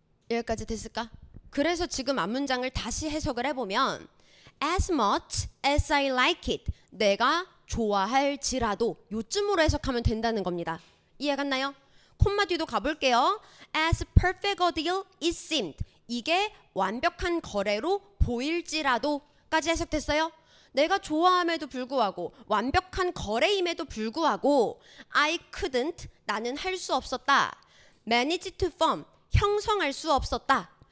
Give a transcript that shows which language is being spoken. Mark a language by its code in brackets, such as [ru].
[ko] 여기까지 됐을까? 그래서 지금 앞문장을 다시 해석을 해보면 [en] as much as I like it. [ko] 내가 좋아할지라도 요쯤으로 해석하면 된다는 겁니다. 이해 갔나요? 콤마 뒤도 가볼게요. [en] as perfect a deal it seemed. [ko] 이게 완벽한 거래로 보일지라도까지 해석됐어요. 내가 좋아함에도 불구하고 완벽한 거래임에도 불구하고 [en] I couldn't. [ko] 나는 할 수 없었다. [en] manage to form. [ko] 형성할 수 없었다.